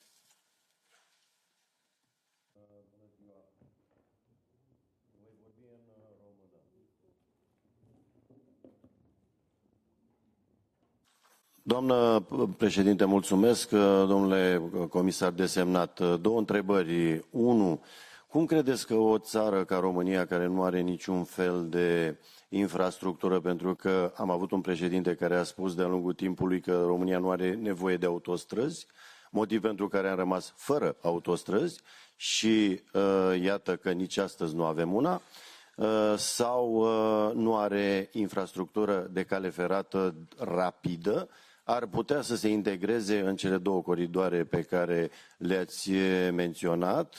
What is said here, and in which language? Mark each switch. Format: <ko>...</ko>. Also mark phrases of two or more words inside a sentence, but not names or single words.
<ro>Doamnă președinte, mulțumesc. Domnule comisar desemnat, două întrebări. Unu, cum credeți că o țară ca România, care nu are niciun fel de infrastructură, pentru că am avut un președinte care a spus de-a lungul timpului că România nu are nevoie de autostrăzi, motiv pentru care am rămas fără autostrăzi și iată că nici astăzi nu avem una, sau nu are infrastructură de cale ferată rapidă, ar putea să se integreze în cele două coridoare pe care le-ați menționat.</ro>